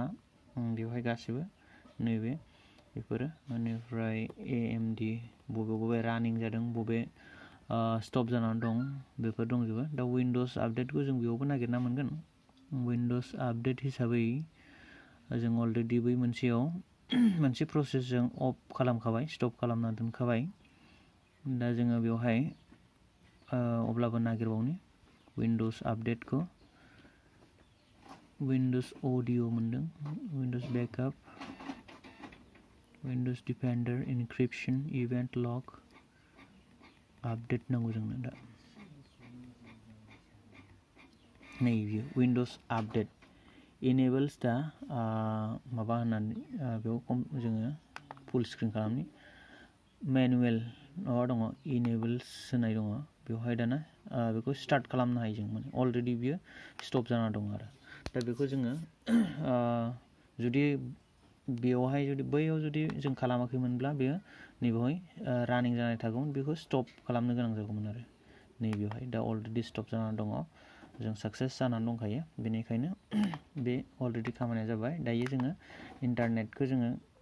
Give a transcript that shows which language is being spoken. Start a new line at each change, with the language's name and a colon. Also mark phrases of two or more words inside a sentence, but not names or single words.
Bodo: बेवहाय गासिबो नैबे बेफोरो बेनिफ्राय AMD बबे रानिं जादों बबे स्टप जानानै दं बेफोर दंजोबो दा विंडोज आपडेटखौ जों बेयावबो नागिरना मोनगोन
English: Windows update
Bodo: हिसाबै जों अलरेडि बै मोनसे प्रसेस जों अफ खालामखाबाय स्टप खालामना दोनखाबाय दा जोङो बेवहाय अब्लाबो नागिरबावनि विंडोज आपडेटखौ
English: Windows audio
Bodo: मोनदों
English: Windows backup Windows Defender encryption event log update
Bodo: नांगौ जोंनो दा नैबे
English: Windows update enables
Bodo: दा माबा होननानै बेयाव जोङो
English: full screen
Bodo: खालामनि मेनुएल माबा दङ enables होननाय दङ बेवहाय दाना बेखौ स्टार्ट खालामनो हायो जों माने अलरेडि बियो स्टप जाना दङ आरो दा बेखौ जोङो जुदि बेवहाय जुदि बैयाव जुदि जों खालामाखैमोनब्ला बेयो नैबेवहाय रानिं जानाय थागौमोन बेखौ स्टप खालामनो गोनां जागौमोन आरो नैबेवहाय दा अलरेडि स्टप जानानै दङ जों साक्सेस जानानै दंखायो बेनिखायनो बे अलरेडि खामानिया जाबाय दायो जोङो इन्टारनेटखौ जोङो